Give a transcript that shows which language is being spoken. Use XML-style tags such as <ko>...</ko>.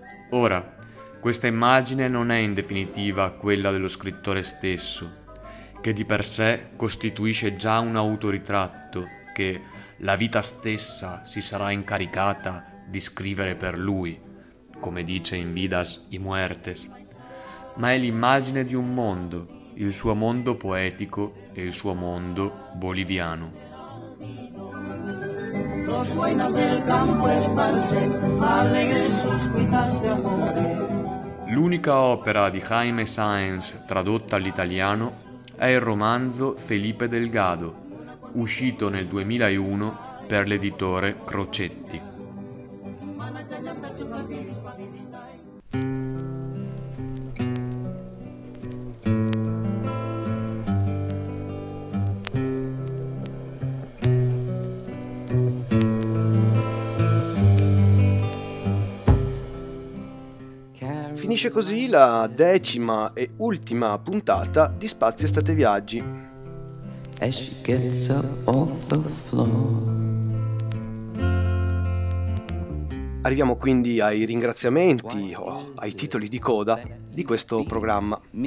<it>Ora, questa immagine non è in definitiva quella dello scrittore stesso, che di per sé costituisce già un autoritratto che la vita stessa si sarà incaricata di scrivere per lui, come dice in Vidas y Muertes, ma è l'immagine di un mondo, il suo mondo poetico e il suo mondo boliviano.</it> <es>los buenos del campo esparce, alegre sus cuitas de amor.</es> <it>L'unica opera di Jaime Sáenz tradotta all'italiano è il romanzo Felipe Delgado, uscito nel 2001 per l'editore Crocetti. Finisce così la decima e ultima puntata di Spazio Estate Viaggi.</it> <en>As she gets up off the floor.</en> <it>Arriviamo quindi ai ringraziamenti, ai titoli di coda di questo programma.</it>